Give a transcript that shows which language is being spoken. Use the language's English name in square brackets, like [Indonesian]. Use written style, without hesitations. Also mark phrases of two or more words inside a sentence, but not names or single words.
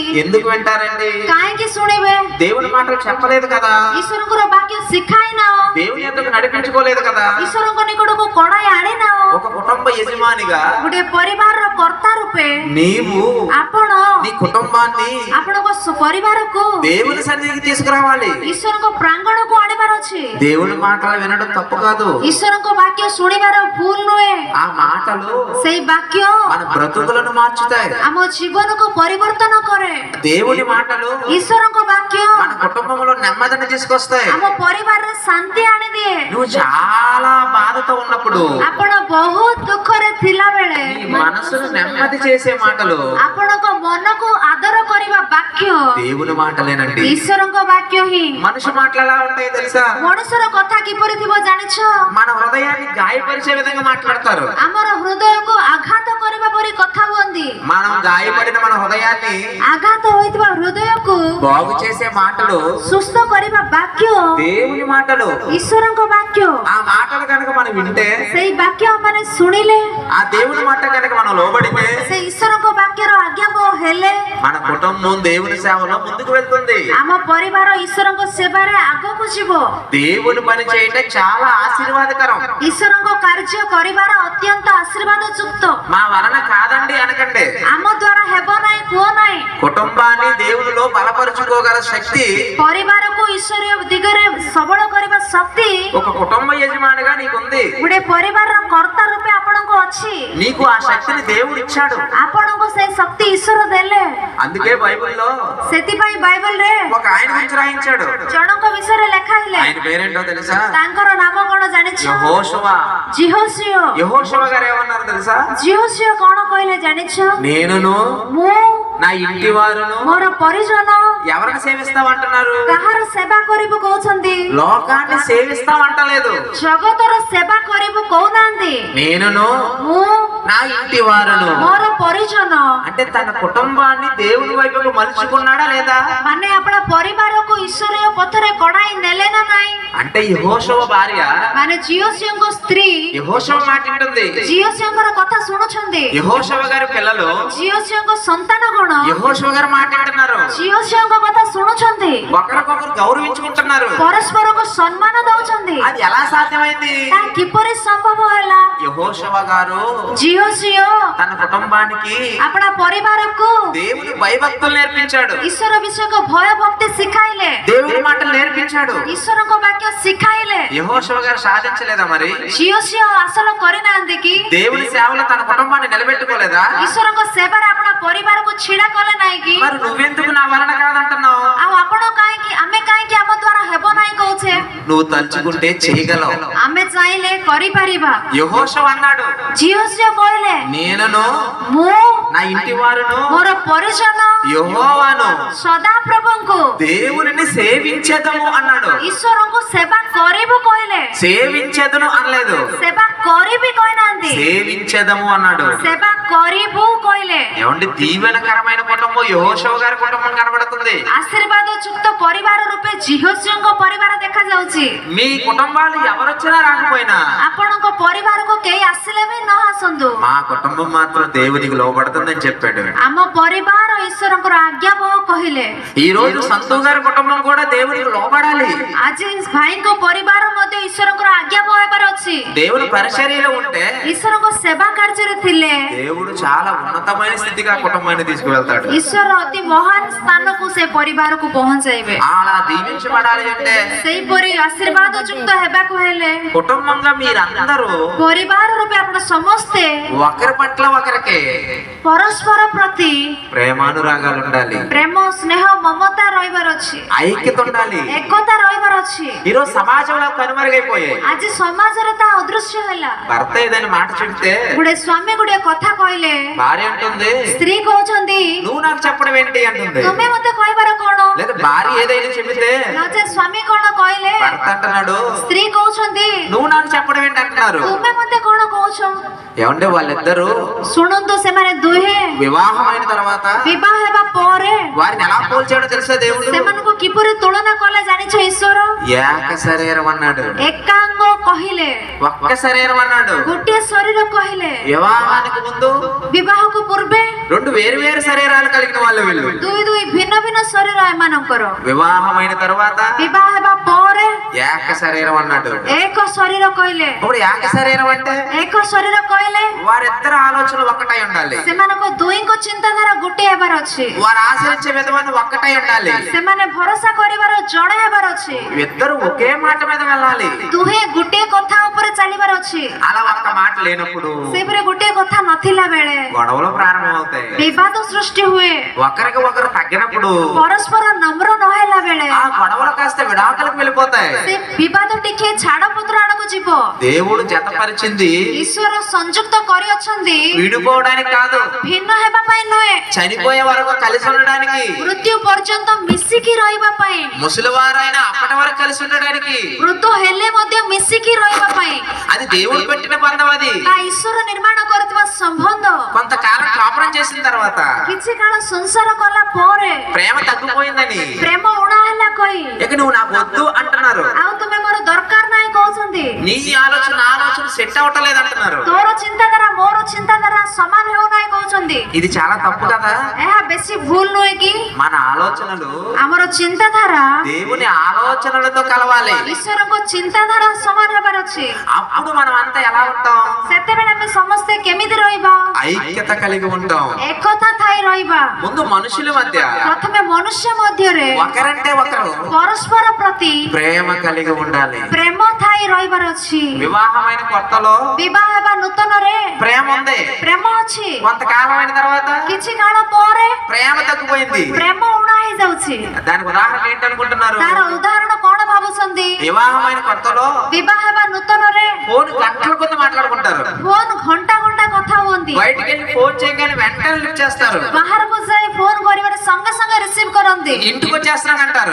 [Telugu] ఎందుకు వింటారండి? [Odia] କାହିଁକି ଶୁଣିବେ? [Telugu] దేవుని మాటలు చెప్పలేదు కదా, [Odia] ଈଶ୍ୱରଙ୍କର ବାକ୍ୟ ଶିଖାଇନାଅ, [Telugu] దేవుని ఎందుకు నడిపించుకోలేదు కదా। [Odia] ଈଶ୍ୱରଙ୍କ ନିକଟକୁ କଢାଇ ଆଣିନାଅ। [Telugu] ఒక కుటుంబ యజమానిగా [Odia] ଗୋଟେ ପରିବାରର କର୍ତ୍ତା ରୂପେ [Telugu] నీవు [Odia] ଆପଣ [Telugu] నీ కుటుంబాన్ని [Odia] ଆପଣଙ୍କ ପରିବାରକୁ [Telugu] దేవుని సన్నిధికి తీసుకురావాలి। [Odia] ଈଶ୍ୱରଙ୍କ ପ୍ରାଙ୍ଗଣକୁ ଆଣିବାର ଅଛି। [Telugu] దేవుని మాటలు వినడం తప్పు కాదు, [Odia] ଈଶ୍ୱରଙ୍କ ବାକ୍ୟ ଶୁଣିବାର ଭୁଲ ନୁହେଁ। [Telugu] ఆ మాటలు [Odia] ସେଇ ବାକ୍ୟ [Telugu] మన బ్రతుకులను మార్చుతాయి। [Odia] ଆମ ଜୀବନକୁ ପରିବର୍ତ୍ତନ କରେ। [Telugu] దేవుని మాటలు [Odia] ଈଶ୍ୱରଙ୍କ ବାକ୍ୟ [Telugu] మన కుటుంబంలో నెమ్మదిని తీసుకొస్తాయి। [Odia] ଆମ ପରିବାରରେ ଶାନ୍ତି ଆଣିଦିଏ। [Telugu] నువ్వు చాలా బాధతో ఉన్నప్పుడు [Odia] ଆପଣ ବହୁତ ଦୁଃଖରେ ଥିଲା ବେଳେ [Telugu] నీ మనసును నెమ్మది చేసే మాటలు [Odia] ଆପଣଙ୍କ ମନକୁ ଆଦର କରିବା ବାକ୍ୟ [Telugu] దేవుని మాటలేనండి। [Odia] ଈଶ୍ୱରଙ୍କ ବାକ୍ୟ ହିଁ। [Telugu] మనిషి మాటలు ఎలా ఉంటాయో తెలుసా? [Odia] ମଣିଷର କଥା କିପରି ଥିବ ଜାଣିଛ? [Telugu] మన హృదయాన్ని గాయపరిచే విధంగా మాట్లాడతారు। [Odia] ଆମର ହୃଦୟକୁ ଆଘାତ କରିବା ପରି କଥା ହୁଅନ୍ତି। [Telugu] మనం గాయపడిన మన హృదయాన్ని [Odia] ଆଘାତ ହୋଇଥିବା ହୃଦୟକୁ [Telugu] బాగు చేసే మాటలు [Odia] ସୁସ୍ଥ କରିବା ବାକ୍ୟ [Telugu] దేవుని మాటలు। [Odia] ଈଶ୍ୱରଙ୍କ ବାକ୍ୟ। [Telugu] ఆ మాటలు కనుక మనం వింటే, [Odia] ସେଇ ବାକ୍ୟ ମାନେ ଶୁଣିଲେ, [Telugu] ఆ దేవుని మాట కనుక మనం లోబడితే, [Odia] ସେ ଈଶ୍ୱରଙ୍କ ବାକ୍ୟର ଆଜ୍ଞାବହ ହେଲେ [Telugu] మన కుటుంబం దేవుని సేవలో ముందుకు వెళ్తుంది। [Odia] ଆମ ପରିବାର ଈଶ୍ୱରଙ୍କ ସେବାରେ ଆଗକୁ ଯିବ। [Telugu] దేవుని పని చేయటం చాలా ఆశీర్వాదకరం। [Odia] ଈଶ୍ୱରଙ୍କ କାର୍ଯ୍ୟ କରିବାର ଅତ୍ୟନ୍ତ ଆଶୀର୍ବାଦ ଯୁକ୍ତ। [Telugu] మా వలన కాదండి అనకండి, [Odia] ଆମ ଦ୍ୱାରା ହେବ ନାହିଁ କୁହ ନାହିଁ। [Telugu] కుటుంబాన్ని దేవునిలో బలపరుచుకోగల శక్తి [Odia] ପରିବାରକୁ ଈଶ୍ୱରୀୟ ଦିଗରେ ସବଳ କରିବା ଶକ୍ତି [Telugu] ఒక కుటుంబ యజమానిగా నీకుంది। [Odia] ଗୋଟେ ପରିବାରର କର୍ତ୍ତା ରୂପେ ଆପଣଙ୍କୁ ଅଛି। [Telugu] నీకు ఆ శక్తిని దేవుడు ఇచ్చాడు। [Odia] ଆପଣଙ୍କୁ ସେଇ ଶକ୍ତି ଈଶ୍ୱର ଦେଲେ। [Telugu] అందుకే బైబిల్లో [Odia] ସେଥିପାଇଁ ବାଇବଲରେ [Telugu] ఒక ఆయన గురించి రాయించాడు। [Odia] ଜଣଙ୍କ ବିଷୟରେ ଲେଖା ହେଲେ [Telugu] ఆయన పేరేంటో తెలుసా? [Odia] ତାଙ୍କର ନାମ କଣ ଜାଣିଛ? [Telugu] యెహోషువ। [Odia] ଜିହୋଶିୟ। [Telugu] యెహోషువ గారు ఏమన్నారు తెలుసా? [Odia] ଜିହୋଶିୟ କଣ କହିଲେ ଜାଣିଛ? [Telugu] నేనును [Odia] ମୁଁ [Telugu] నా ఇంటి వారును [Odia] ମୋର ପରିଜନ [Telugu] ఎవరిని సేవిస్తామంటున్నారు? [Odia] କାହାର ସେବା କରିବୁ କହୁଛନ୍ତି? [Telugu] లోకాన్ని సేవిస్తామంటలేదు, [Odia] ଜଗତର ସେବା କରିବୁ କହୁନାହାନ୍ତି। [Telugu] నేనును [Odia] ମୁଁ [Telugu] నా ఇంటి వారును [Odia] ମୋର ପରିଜନ [Telugu] అంటే తన కుటుంబాన్ని దేవుని వైపుకు మలుచుకున్నాడా లేదా? [Odia] ମାନେ ଆପଣ ପରିବାରକୁ ଈଶ୍ୱରୀୟ ପଥରେ କଢାଇ ନେଲେ ନା ନାହିଁ? [Telugu] అంటే యెహోషువ భార్య [Odia] ମାନେ ଜିଓସିଓଙ୍କ ସ୍ତ୍ରୀ [Telugu] యెహోషువ మాట వింటుంది। [Odia] ଜିଓସିଓଙ୍କର କଥା ଶୁଣୁଛନ୍ତି। [Telugu] యెహోషువ గారి పిల్లలు [Odia] ଜିଓସିଓଙ୍କ ସନ୍ତାନ ଗଣ [Telugu] యెహోషువ గారు మాట వింటున్నారు, [Odia] ଜିଓସିଓଙ୍କ କଥା ଶୁଣୁଛନ୍ତି। [Telugu] ఒకరికొకరు గౌరవించుకుంటున్నారు। [Odia] ପରସ୍ପରକୁ ସମ୍ମାନ ଦଉଛନ୍ତି। [Telugu] అది ఎలా సాధ్యమైంది? [Odia] ତାହା କିପରି ସମ୍ଭବ ହେଲା? [Telugu] యెహోషువ గారు [Odia] ଜିଓସିଓ [Telugu] తన కుటుంబానికి [Odia] ଆପଣ ପରିବାରକୁ [Telugu] దేవుని భయభక్తులు నేర్పించాడు, [Odia] ଈଶ୍ୱର ବିଷୟକ ଭୟ ଭକ୍ତି ଶିଖାଇଲେ। [Telugu] దేవుని మాటలు నేర్పించాడు। [Odia] ଈଶ୍ୱରଙ୍କ ବାକ୍ୟ ଶିଖାଇଲେ। [Telugu] యెహోషువ గారు సాధించలేదా మరి? [Odia] ଜିଓସିଓ ହାସଲ କରିନାହାନ୍ତି କି? [Telugu] దేవుని సేవలో తన కుటుంబాన్ని నిలబెట్టుకోలేదా? [Odia] ଈଶ୍ୱରଙ୍କ ସେବାରେ ଆପଣ ପରିବାରକୁ ଛିଡା କଲେ ନାହିଁ କି? [Telugu] మరి నువ్వెందుకు నా వలన కాదంటున్నావు? [Odia] ଆଉ ଆପଣ କାହିଁକି ଆମେ କାହିଁକି ଆମ ଦ୍ୱାରା ହେବ ନାହିଁ କହୁଛେ? [Telugu] నువ్వు తలుచుకుంటే చేయగలవు। [Odia] ଆମେ ଚାହିଁଲେ କରିପାରିବା। [Telugu] యెహోషువ అన్నాడు, [Odia] ଜିଓସିଓ କହିଲେ [Telugu] నేనును [Odia] ମୁଁ [Telugu] నా ఇంటి వారును [Odia] ମୋର ପରିଜନ [Telugu] యెహోవాను [Odia] ସଦାପ୍ରଭୁଙ୍କୁ [Telugu] దేవునిని సేవించేదము అన్నాడు। [Odia] ଈଶ୍ୱରଙ୍କୁ ସେବା କରିବୁ କହିଲେ। [Telugu] సేవించేదను అనలేదు, [Odia] ସେବା କରିବି କହିନାହାନ୍ତି, [Telugu] సేవించేదము అన్నాడు। [Odia] ସେବା କରିବୁ କହିଲେ। [Telugu] ఏమండి, దీవెనకరమైన కుటుంబం యెహోషువ గారి కుటుంబం కనబడుతుంది। [Odia] ଆଶୀର୍ବାଦ ଯୁକ୍ତ ପରିବାର ରୂପେ ଜିହୋସିଓଙ୍କ ପରିବାର ଦେଖାଯାଉଛି। [Telugu] మీ కుటుంబాలు ఎవరొచ్చినా రాకపోయినా [Odia] ଆପଣଙ୍କ ପରିବାରକୁ କେହି ଆସିଲେ ବି ନ ଆସନ୍ତୁ, [Telugu] మా కుటుంబం మాత్రం దేవునికి లోబడుతుందని చెప్పాడు। [Odia] ଆମ ପରିବାର ଈଶ୍ୱରଙ୍କର ଆଜ୍ଞାବହ କହିଲେ। [Telugu] ఈ రోజు సంతు గారి కుటుంబం కూడా దేవునికి లోబడాలి। [Odia] ଆଜି ଭାଇଙ୍କ ପରିବାର ମଧ୍ୟ ଈଶ୍ୱରଙ୍କର ଆଜ୍ଞାବହ ହେବାର ଅଛି। [Telugu] దేవుని పరిచర్యలో ఉంటే [Odia] ଈଶ୍ୱରଙ୍କ ସେବା କାର୍ଯ୍ୟରେ ଥିଲେ [Telugu] దేవుడు చాలా ఉన్నతమైన స్థితిగా కుటుంబాన్ని తీసుకువెళ్తాడు। [Odia] ଈଶ୍ୱର ଅତି ମହାନ ସ୍ଥାନକୁ ସେ ପରିବାରକୁ ପହଞ୍ଚାଇବେ। [Telugu] అలా దీవించబడాలి అంటే [Odia] ସେହିପରି ଆଶୀର୍ବାଦ ଯୁକ୍ତ ହେବାକୁ ହେଲେ [Telugu] కుటుంబంగా మీరందరూ [Odia] ପରିବାର ପରିବାର ରୂପେ ଆପଣ ସମସ୍ତେ [Telugu] ఒకరి పట్ల ఒకరికి [Odia] ପରସ୍ପର ପ୍ରତି [Telugu] ప్రేమానురాగాలు ఉండాలి, [Odia] ପ୍ରେମ ସ୍ନେହ ମମତା ରହିବାର ଅଛି, [Telugu] ఐక్యత ఉండాలి. [Odia] ଏକତା ରହିବାର ଅଛି। [Telugu] ఈరోజు సమాజంలో కనుమరుగైపోయాయి. [Odia] ଆଜି ସମାଜରେ ତା ଅଦୃଶ୍ୟ ହେଲା। [Telugu] భర్త ఏదైనా మాట చెప్తే [Odia] ଗୋଟେ ସ୍ୱାମୀ ଗୋଟେ କଥା କହିଲେ [Telugu] భార్య అంటుంది, [Odia] ସ୍ତ୍ରୀ କହୁଛନ୍ତି [Telugu] నువ్వు నాకు చెప్పడం ఏంటి అంటుంది. [Odia] ତୁମେ ମତେ କହିବାର କଣ? [Telugu] లేదా భార్య ఏదైనా చెబితే [Odia] ନଚେତ୍ ସ୍ୱାମୀ କଣ କହିଲେ [Telugu] భర్త అంటున్నాడు, [Odia] ସ୍ତ୍ରୀ କହୁଛନ୍ତି [Telugu] నువ్వు నాకు చెప్పడం ఏంటి అంటున్నారు. [Odia] ତୁମେ ମତେ କଣ କହୁଛ? [Telugu] ఏమంటే వాళ్ళిద్దరూ [Odia] ଶୁଣନ୍ତୁ, ସେମାନେ ଦୁହେଁ [Telugu] వివాహమైన తర్వాత [Odia] ବିବାହ ହେବା ପରେ [Telugu] వారిని ఎలా పోల్చాడో తెలుసా దేవుడు? [Odia] ସେମାନଙ୍କୁ କିପରି ତୁଳନା କଲେ ଜାଣିଛ ଈଶ୍ୱର? [Telugu] ఏక శరీరం అన్నాడు, [Odia] ଏକାଙ୍ଗ କହିଲେ, [Telugu] ఒక్క శరీరం అన్నాడు. [Odia] ଗୋଟିଏ ଶରୀର କହିଲେ। [Telugu] వివాహానికి ముందు [Odia] ବିବାହକୁ ପୂର୍ବେ [Telugu] రెండు వేరు వేరు శరీరాలు కలిగిన వాళ్ళు వీళ్ళు. [Odia] ଦୁଇ ଦୁଇ ଭିନ୍ନ ଭିନ୍ନ ଶରୀର ଏମାନଙ୍କର। [Telugu] వివాహమైన తర్వాత [Odia] ବିବାହ ହେବା ପରେ [Telugu] ఏక శరీరం అన్నాడు. [Odia] ଏକ ଶରୀର କହିଲେ। [Telugu] ఇప్పుడు ఏక శరీరం అంటే [Odia] ଏକ ଶରୀର କହିଲେ [Telugu] వారిద్దరు ఆలోచనలు ఒక్కటై ఉండాలి, [Odia] ସେମାନଙ୍କ ଦୁହିଁଙ୍କ ଚିନ୍ତାଧାରା ଗୋଟିଏ ହେବାର ଅଛି, [Telugu] వారు ఆశ్రయించే విధమైన ఒక్కటై ఉండాలి, [Odia] ସେମାନେ ଭରସା କରିବାର ଜଣେ ହେବାର ଅଛି, [Telugu] ఇద్దరు ఒకే మాట మీద వెళ్ళాలి. [Odia] ଦୁହେଁ ଗୋଟିଏ କଥା ଉପରେ ଚାଲିବାର ଅଛି। [Telugu] అలా ఒక్క మాట లేనప్పుడు [Odia] ସେପରି ଗୋଟିଏ କଥା ନଥିଲା ବେଳେ [Telugu] గొడవలు ప్రారంభమవుతాయి. [Odia] ବିବାଦ ସୃଷ୍ଟି ହୁଏ। [Telugu] ఒకరికి ఒకరు తగ్గినప్పుడు [Odia] ପରସ୍ପର ନମ୍ର ନ ହେଲା ବେଳେ [Telugu] ఆ గొడవలు కాస్త విడాకులకు వెళ్ళిపోతాయి. [Odia] ସେ ବିବାଦ ଟିକେ ଛାଡପତ୍ର ଆଡକୁ ଯିବ। [Telugu] దేవుడు జతపరిచింది [Odia] ଈଶ୍ୱର ସଂଯୁକ୍ତ କରିଅଛନ୍ତି [Telugu] విడిపోవడానికి కాదు, [Odia] ଭିନ୍ନ ହେବା ପାଇଁ ନୁହେଁ, [Telugu] చనిపోయే వరకు కలిసి ఉండడానికి. [Odia] ମୃତ୍ୟୁ ପର୍ଯ୍ୟନ୍ତ ମିଶିକି ରହିବା ପାଇଁ, [Telugu] ముసలివారైనా అప్పటి వరకు కలిసి ఉండడానికి. [Odia] ମୃତ ହେଲେ ମଧ୍ୟ ମିଶିକି ରହିବା ପାଇଁ। [Telugu] అది దేవుడు పెట్టిన బంధం. అది [Odia] ତା ଈଶ୍ୱର ନିର୍ମାଣ କରିଥିବା ସମ୍ବନ୍ଧ [Telugu] కొంతకాలం కాపురం చేసిన తర్వాత [Odia] କିଛି କାଳ ସଂସାର କଲା ପରେ [Telugu] ప్రేమ తగ్గిపోయిందని, [Odia] ପ୍ରେମ ଉଣା ହେଲା କହି [Telugu] ఇక నువ్వు నాకు వద్దు అంటున్నారు. [Odia] ଆଉ ତୁମେ ମୋର ଦରକାର ନାହିଁ କହୁଛନ୍ତି। [Telugu] నీ ఆలోచన నా ఆలోచన సెట్ అవటలేదు అంటున్నారు. [Odia] ତୋର ଚିନ୍ତାଧାରା ମୋର ଚିନ୍ତାଧାରା ସମାନ ହେଉନାହିଁ କହୁଛନ୍ତି। [Telugu] ఇది చాలా తప్పు కదా. [Odia] ଏହା ବେଶୀ ଭୁଲ ନୁହେଁ କି? [Telugu] మన ఆలోచనలు [Odia] ଆମର ଚିନ୍ତାଧାରା [Telugu] దేవుని ఆలోచనలతో కలవాలి. [Odia] ଈଶ୍ୱରଙ୍କ ଚିନ୍ତାଧାରା ସମାନ ହେବାର ଅଛି। [Telugu] అప్పుడు మనం అంతా ఎలా ఉంటాం? [Odia] ସେତେବେଳେ ଆମେ ସମସ୍ତେ କେମିତି ରହିବା? [Telugu] ఐక్యత కలిగి ఉంటాం. [Odia] ଏକତା ଥାଇ ରହିବା। [Telugu] ముందు మనుషుల మధ్య [Odia] ପ୍ରଥମେ ମନୁଷ୍ୟ ମଧ୍ୟରେ [Telugu] ఒకరంటే ఒకరు [Odia] ପରସ୍ପର ପ୍ରତି [Telugu] ప్రేమ కలిగి ఉండాలి. [Odia] ପ୍ରେମ ଥାଇ ରହିବାର ଅଛି। [Telugu] వివాహమైన కొత్తలో [Odia] ବିବାହ ହେବା ନୂତନରେ [Telugu] ప్రేమ ఉంది, [Odia] ପ୍ରେମ ଅଛି, [Telugu] కొంతకాలం అయిన తర్వాత [Odia] କିଛି କାଳ ପରେ [Telugu] ప్రేమ తగ్గిపోయింది. [Odia] ପ୍ରେମ ଉଣା ହେଇଯାଉଛି। [Telugu] దానికి ఉదాహరణ ఏంటనుకుంటున్నారు? [Odia] ତାର ఉదాହରଣ କଣ ଭାବୁଛନ୍ତି? [Telugu] వివాహమైన కొత్తలో [Odia] ବିବାହ ହେବା ନୂତନରେ [Telugu] ఫోన్ గంటల కొద్ది మాట్లాడుకుంటారు. [Odia] ଫୋନ ଘଣ୍ଟା ଘଣ୍ଟା କଥା ହୁଅନ୍ତି। [Telugu] బయటికి వెళ్ళి ఫోన్ చేయగానే వెంటనే లిఫ్ట్ చేస్తారు. [Odia] ବାହାରକୁ ଯାଇ ଫୋନ କରିବାରେ ସଙ୍ଗେ ସଙ୍ଗେ ରିସିଭ କରନ୍ତି। [Telugu] ఇంటికి వచ్చేస్తానంటారు.